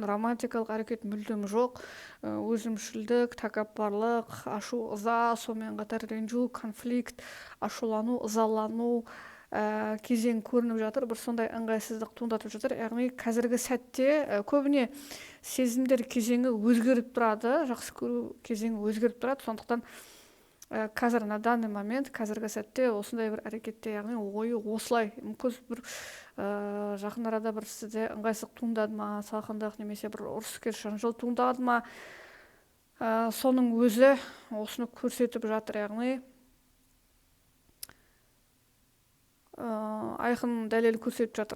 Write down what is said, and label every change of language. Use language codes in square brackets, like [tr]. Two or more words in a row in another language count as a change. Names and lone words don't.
[kk] Романтикалық әрекет мүлдем жоқ. Өзімшілдік, тәкаппарлық, ашу, ыза, сонымен қатар ренжу, конфликт, ашулану, ызалану кезең көрініп жатыр, бір сондай ыңғайсыздық туындатып жатыр. Яғни қазіргі сәтте көбіне сезімдер кезеңі өзгеріп тұрады, жақсы көру кезеңі өзгеріп тұрады. Сондықтан қазір [ru] на данный момент, [kk] қазіргі сәтте осындай бір әрекетте, яғни ойы осылай. Мүмкін бір жақын арада бір сізде ыңғайсыздық туындады ма, салқындық немесе бір ұрыс-керіс жанжал туындады ма, соның өзі осыны көрсетіп жатыр. Яғни айқын дәлел көрсетіп жатыр.